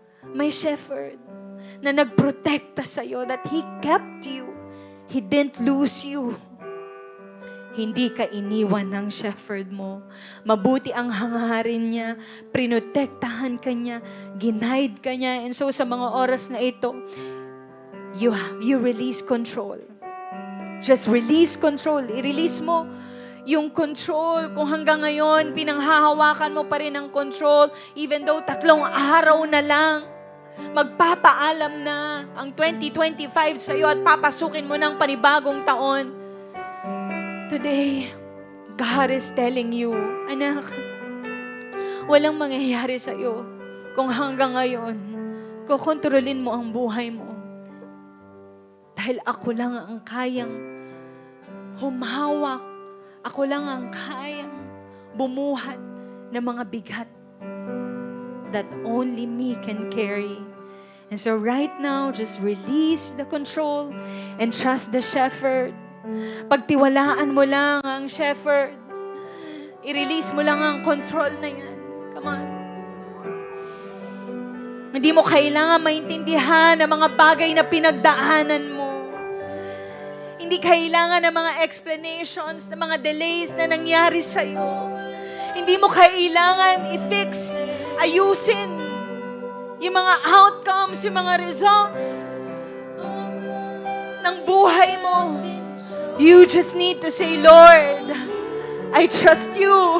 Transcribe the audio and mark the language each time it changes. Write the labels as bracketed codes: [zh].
[tl] May shepherd na nagprotekta sa'yo, [en] that He kept you. He didn't lose you. [tl] Hindi ka iniwan ng shepherd mo. Mabuti ang hangarin niya, prinotektahan ka niya, ginaid ka niya. [en] And so [tl] sa mga oras na ito, [en] you release control. Just release control. [tl] I-release mo yung control. Kung hanggang ngayon, pinanghahawakan mo pa rin ang control, even though 3 araw na lang, magpapaalam na ang 2025 sa'yo at papasukin mo ng panibagong taon. [en] Today, God is telling you, [tl] anak, walang mangyayari sa'yo kung hanggang ngayon, kukontrolin mo ang buhay mo. Dahil ako lang ang kayang humawak. Ako lang ang kayang bumuhat ng mga bigat [en] that only me can carry. And so right now, just release the control and trust the shepherd. [tl] Pagtiwalaan mo lang ang shepherd. I-release mo lang ang control na yan. [en] Come on. [tl] Hindi mo kailangan maintindihan ang mga bagay na pinagdaanan mo. Hindi kailangan ng mga explanations, ng mga delays na nangyari sa'yo. Hindi mo kailangan i-fix, ayusin yung mga outcomes, yung mga results ng buhay mo. [en] You just need to say, Lord, I trust you.